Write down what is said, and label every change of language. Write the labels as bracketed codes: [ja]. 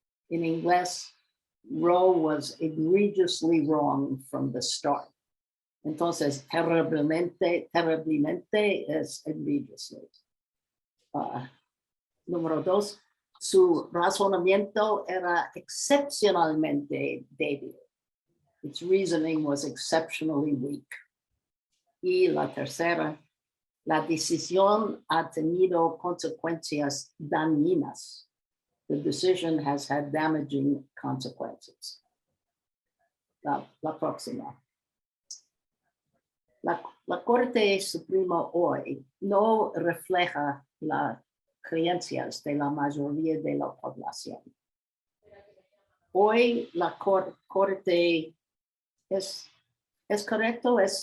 [es] En inglés, [en] Roe was egregiously wrong from the start. [es] Entonces, terriblemente es egregiously. Número 2, su razonamiento era excepcionalmente débil. [en] Its reasoning was exceptionally weak. [es] Y la tercera, la decisión ha tenido consecuencias dañinas. [en] The decision has had damaging consequences. [es] La próxima. La Corte Suprema hoy no refleja las creencias de la mayoría de la población. Hoy la Corte ¿Es correcto?